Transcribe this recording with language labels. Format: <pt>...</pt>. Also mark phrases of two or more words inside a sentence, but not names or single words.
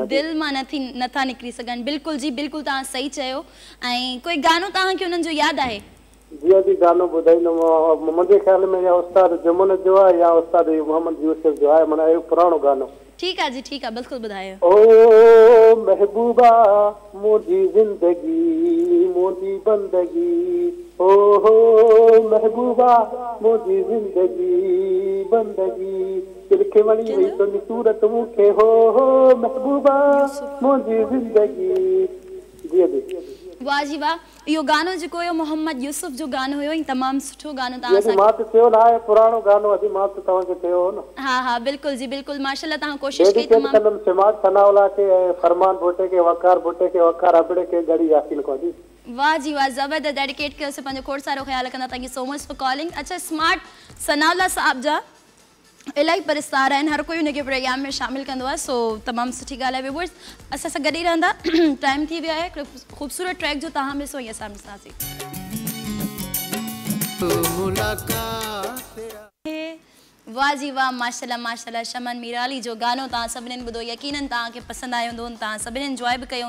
<sd>दिलि मां नथा निकिरी सघनि बिल्कुलु जी बिल्कुलु तव्हां सही चयो ऐं कोई गानो तव्हांखे उन्हनि जो यादि आहे जीअं बि गानो ॿुधाईंदुमि मुंहिंजे ख्याल में या उस्ताद जुमन जो आहे या उस्ताद मोहम्मद यूसुफ जो आहे माना इहो पुराणो गानो</sd> <ur>ٹھیک ہے جی ٹھیک ہے</ur> <sd>बिल्कुल ॿुधायो ओ महबूबा मुंहिंजी ज़िंदगी मुंहिंजी बंदगी ओ हो महबूबा मुंहिंजी ज़िंदगी बंदगी दिल खे वणी वई तुंहिंजी सूरत मूंखे हो महबूबा मुंहिंजी ज़िंदगी जी जी वाह जी वाह इहो गानो जेको हुयो मोहम्मद यूसुफ जो गानो हुयो ऐं तमामु सुठो गानो तव्हां सां मां त चयो न आहे पुराणो गानो अॼु मां त तव्हांखे चयो हो न हा हा बिल्कुल जी बिल्कुल माशाल्लाह तव्हां कोशिश कई तमामु समाज सनावला के फरमान भुट्टे के वकार अबड़े के गड़ी यासीन को जी वाह जी वाह ज़बरदस्त डेडिकेट कयो से पंहिंजो खोड़ सारो ख्याल रखंदा</sd> <en>thank you so much for calling</en> <sd>अच्छा स्मार्ट सनावला साहब जा इलाही परिस्तार आहिनि हर कोई उनखे प्रोग्राम में शामिल कंदो आहे सो तमामु सुठी ॻाल्हि आहे व्यूअर्स असां सां गॾु ई रहंदा टाइम थी वियो आहे ख़ूबसूरत ट्रैक जो तव्हां ॾिसो या असां ॾिसांसीं वाह जी वाह माशाल्लाह माशाल्लाह शमन मीराली जो गानो तव्हां सभिनीनि ॿुधो यकीनन तव्हांखे पसंदि आयो हूंदो तव्हां सभिनीनि इंजॉय</sd>